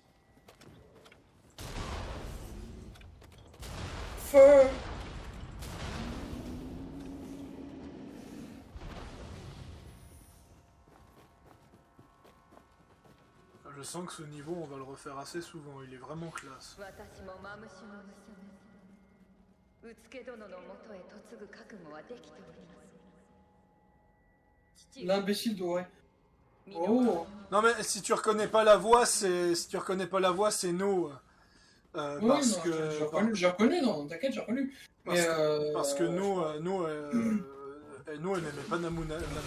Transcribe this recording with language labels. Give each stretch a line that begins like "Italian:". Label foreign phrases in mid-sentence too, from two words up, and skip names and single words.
French: Feu! Je sens que ce niveau, on va le refaire assez souvent, il est vraiment classe.
Japanese: 私もマムシの娘うつけ殿のもとへ嫁ぐ覚悟はできております。
French: L'imbécile doré. Oh! Non mais si tu reconnais pas la voix, c'est No. Oui, Parce non, que j'ai reconnu, non, t'inquiète, j'ai reconnu. parce que No, elle n'aimait pas Namunaga.